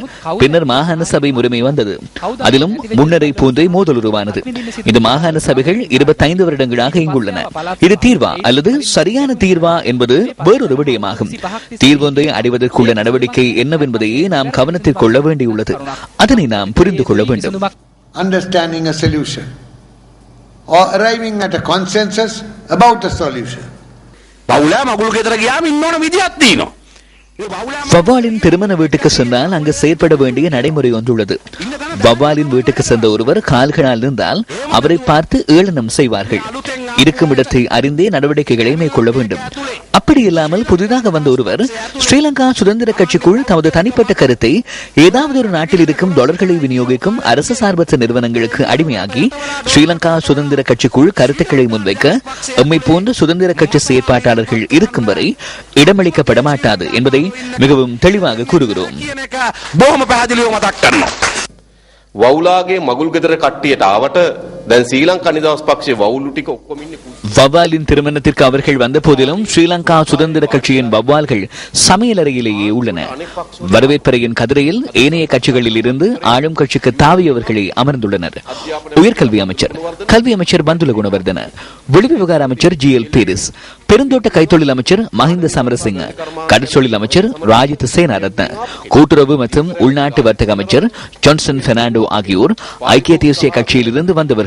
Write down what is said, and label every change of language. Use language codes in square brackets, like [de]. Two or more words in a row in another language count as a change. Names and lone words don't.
[ta] பின்னர் மாகாண சபை முறைமை வந்தது. அதிலும் முன்னரை போன்றே மோதல் உருவானது. இந்த மாகாண சபைகள் 25 வருடங்களாக இங்குள்ளன. இது தீர்வா அல்லது சரியான தீர்வா என்பது வேறொரு விடயமாகும். தீர்வொன்றை அடைவதற்குள்ள நடவடிக்கை என்னவென்பதையே நாம் கவனத்தில் கொள்ள வேண்டியுள்ளது. அதனை நாம் புரிந்து கொள்ள வேண்டும். [en] Understanding a solution or arriving at a consensus about a solution. [ta] வவ்வாலின் திருமண வீட்டுக்கு சென்றால் அங்கு செயற்பட வேண்டிய நடைமுறை ஒன்றுள்ளது. வவ்வாலின் வீட்டுக்கு சென்ற ஒருவர் கால்களால் இருந்தால் அவரை பார்த்து ஏளனம் செய்வார்கள். இருக்கும் இடத்தை அறிந்தே நடவடிக்கைகளை மேற்கொள்ள வேண்டும். அப்படி இல்லாமல் புதிதாக வந்த ஒருவர் ஸ்ரீலங்கா சுதந்திர கட்சிக்குள் தமது தனிப்பட்ட கருத்தை ஏதாவது ஒரு நாட்டில் இருக்கும் டாலர்களை விநியோகிக்கும் அரசு சார்பற்ற நிறுவனங்களுக்கு அடிமையாகி ஸ்ரீலங்கா சுதந்திர கட்சிக்குள் கருத்துக்களை முன்வைக்க எம்மை போன்ற சுதந்திர கட்சி செயற்பாட்டாளர்கள் இருக்கும் வரை இடமளிக்கப்பட மாட்டாது என்பதை மிகவும் தெளிவாக கூறுகிறோம். [si] වවුලාගේ මගුල් ගෙදර කට්ටියට ආවට දැන් ශ්‍රී ලංකා නිදහස් පක්ෂයේ වවුලු ටික ඔක්කොම ඉන්නේ. [ta] வவ்வாலின் திருமணத்திற்கு அவர்கள் வந்த போதிலும் ஸ்ரீலங்கா சுதந்திர கட்சியின் வவ்வால்கள் சமையலறையிலேயே உள்ளன. வரவேற்பறையின் கதிரையில் ஏனைய கட்சிகளில் இருந்து ஆளும் கட்சிக்கு தாவியவர்களை அமர்ந்துள்ளனர். உயர்கல்வி அமைச்சர், கல்வி அமைச்சர் பந்துல குணவர்தன, வெளிவிவகார அமைச்சர் ஜிஎல் பீரிஸ், பெருந்தோட்ட கைத்தொழில் அமைச்சர் மஹிந்த சமரசிங்க, கடற்தொழில் அமைச்சர் ராஜித் சேனாரத்ன, கூட்டுறவு மற்றும் உள்நாட்டு வர்த்தக அமைச்சர் ஜான்சன் பெர்னாண்டோ ஆகியோர் ஐக்கிய தேசிய கட்சியில் இருந்து வந்தவர்கள்.